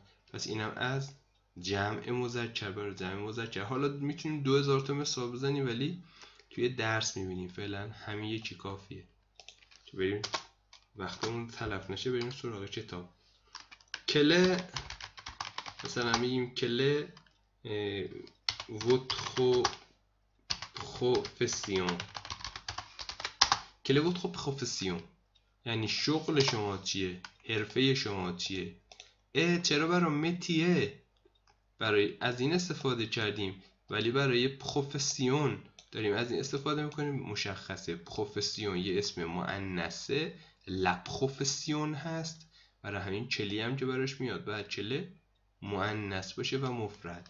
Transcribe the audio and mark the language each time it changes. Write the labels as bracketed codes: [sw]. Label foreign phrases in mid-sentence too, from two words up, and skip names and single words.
[fa] پس اینم از جمع مذکر برای جمع مذکر. حالا میتونیم 2000 تا مثال بزنیم ولی توی درس میبینیم، فعلا همین یکی کافیه که بریم وقتمون تلف نشه بریم سراغ کتاب. کله مثلا میگیم کله [fr] votre profession. [fa] کله [fr] votre profession [fa] یعنی شغل شما چیه؟ حرفه شما چیه؟ چرا برای متیه برای از این استفاده کردیم ولی برای پروفسیون داریم از این استفاده میکنیم؟ مشخصه پروفسیون یه اسم مؤنثه، لا پروفسیون هست، برای همین کلی هم که براش میاد باید کله مؤنث باشه و مفرد.